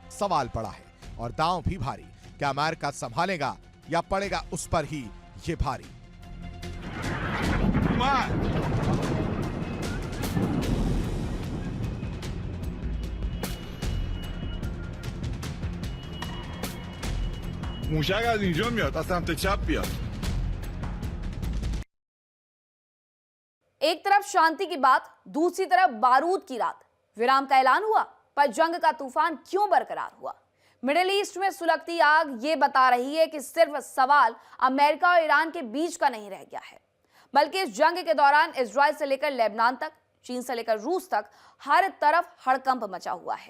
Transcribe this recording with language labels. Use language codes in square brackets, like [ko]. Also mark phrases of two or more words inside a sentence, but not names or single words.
[hi] सवाल बड़ा है और दांव भी भारी। क्या अमेरिका संभालेगा या पड़ेगा उस पर ही ये भारी? [fa] موشک از اینجا میاد از سمت چپ بیاد. [hi] एक तरफ शांति की बात, दूसरी तरफ बारूद की रात। विराम का ऐलान हुआ, पर जंग का तूफान क्यों बरकरार हुआ? मिडिल ईस्ट में सुलगती आग ये बता रही है कि सिर्फ सवाल अमेरिका और ईरान के बीच का नहीं रह गया है, बल्कि इस जंग के दौरान इजराइल से लेकर लेबनान तक, चीन से लेकर रूस तक हर तरफ हड़कंप मचा हुआ है।